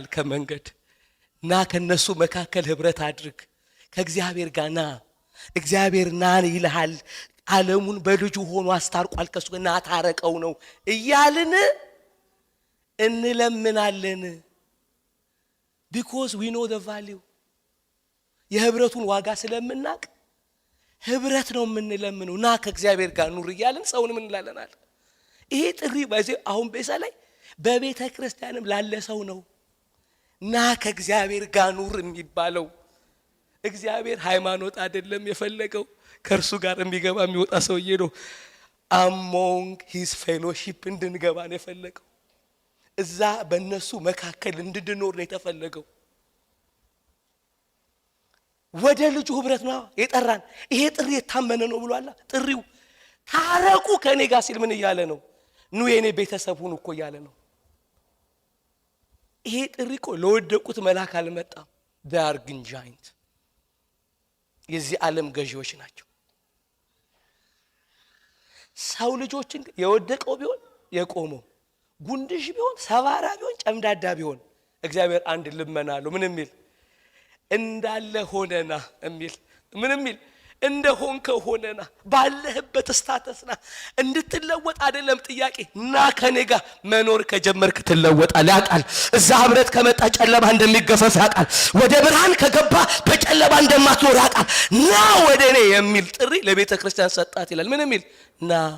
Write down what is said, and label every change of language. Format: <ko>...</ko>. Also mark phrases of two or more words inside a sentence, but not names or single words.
<am>ከመንገድ። ና ከነሱ መካከል ህብረት አድርግ፣ ከእግዚአብሔር ጋር ና። እግዚአብሔር ና ይልሃል። ዓለሙን በልጁ ሆኖ አስታርቋል፣ ከሱ ና ታረቀው ነው እያልን እንለምናለን።</am> <en>because we know the value</en> <am>የህብረቱን ዋጋ ስለምናቅ ህብረት ነው የምንለምነው። ና ከእግዚአብሔር ጋር ኑር እያልን ሰውን ምን እንላለናል? ይሄ ጥሪ ባይዘ አሁን ቤሳ ላይ በቤተ ክርስቲያንም ላለ ሰው ነው ና ከእግዚአብሔር ጋር ኑር የሚባለው። እግዚአብሔር ሃይማኖት አይደለም የፈለገው፣ ከእርሱ ጋር የሚገባ የሚወጣ ሰውዬ ነው።</am> <en>among his fellowship</en> <am>እንድንገባ ነው የፈለገው። እዛ በእነሱ መካከል እንድንኖር ነው የተፈለገው። ወደ ልጁ ህብረት ነው የጠራን። ይሄ ጥሪ የታመነ ነው ብሏል። ጥሪው ታረቁ ከኔ ጋር ሲል ምን እያለ ነው? ኑ የኔ ቤተሰብ ሁኑ እኮ እያለ ነው። ይሄ ጥሪ እኮ ለወደቁት መልአክ አልመጣም።</am> <en>they are giant</en> <am>የዚህ ዓለም ገዢዎች ናቸው። ሰው ልጆችን የወደቀው ቢሆን የቆመው ጉንድሽ ቢሆን ሰባራ ቢሆን ጨምዳዳ ቢሆን እግዚአብሔር አንድ ልመና አለው። ምን የሚል እንዳለ ሆነና የሚል ምን የሚል እንደሆንከ ሆነና ባለህበት ስታተስና እንድትለወጥ አይደለም ጥያቄ። ና ከኔ ጋር መኖር ከጀመርክ ትለወጣለህ። ያውቃል እዛ ህብረት ከመጣ ጨለማ እንደሚገፈፍ ያውቃል። ወደ ብርሃን ከገባ በጨለማ እንደማትኖር ያውቃል። ና ወደ እኔ የሚል ጥሪ ለቤተ ክርስቲያን ሰጣት ይላል። ምን የሚል ና</am>